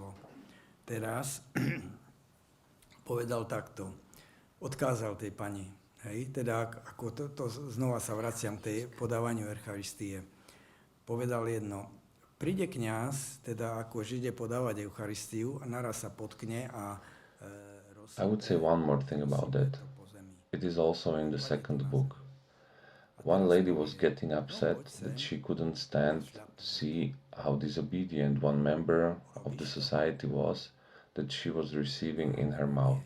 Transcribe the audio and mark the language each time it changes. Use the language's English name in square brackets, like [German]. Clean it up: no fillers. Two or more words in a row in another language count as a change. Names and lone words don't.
[Slovak] Teraz povedal takto, odkázal tej pani, hej, teda ako to znova sa vraciam k tej podávaniu Eucharistie. Povedal jedno, príde kňaz, teda ako Žide podávať Eucharistiu a naraz sa potkne a [English] I would say one more thing about that. It is also in the second book. One lady was getting upset that she couldn't stand to see how disobedient one member of the society was that she was receiving in her mouth.